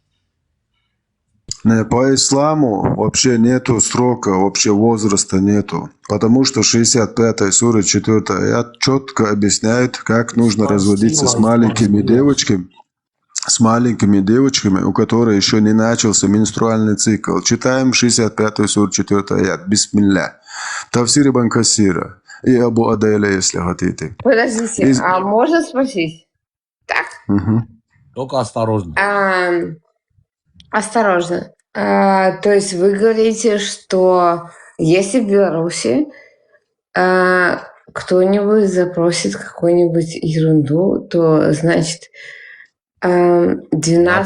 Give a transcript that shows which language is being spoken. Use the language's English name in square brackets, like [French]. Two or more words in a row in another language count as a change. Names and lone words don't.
[Russian] По исламу вообще нету срока, вообще возраста нету. Потому что 65-я сура 4 аят четко объясняет, как нужно разводиться с маленькими девочками, у которых еще не начался менструальный цикл. Читаем 65-ю сура 4 аят. Бисмилля. Тавсир ибн Касира. И Абу Адайля, если хотите. Подождите, а можно спросить? Так? Только осторожно. Осторожно. То есть вы говорите, что если в Беларуси кто-нибудь запросит какую-нибудь ерунду, то значит 12...